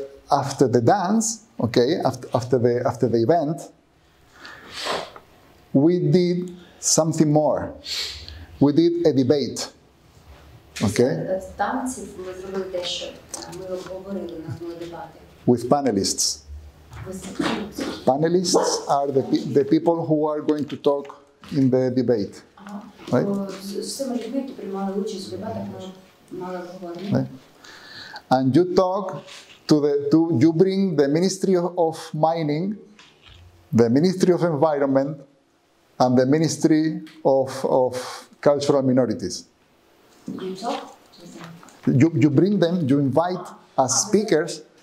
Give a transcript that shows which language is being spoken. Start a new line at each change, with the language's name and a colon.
English: After the dance, okay, after the event, we did something more. We did a debate. Okay?
Ukrainian: З танців ми зробили те, що ми обговорили, у нас були дебати.
English: With panelists. Panelists are the people who are going to talk in the debate. Right?
Ukrainian: З цими людьми, які приймали участь в дебатах, ми мали обговорення.
English: Right? And you talk you bring the Ministry of Mining, the Ministry of Environment, and the Ministry of Cultural Minorities. You talk? You bring them, you invite as speakers.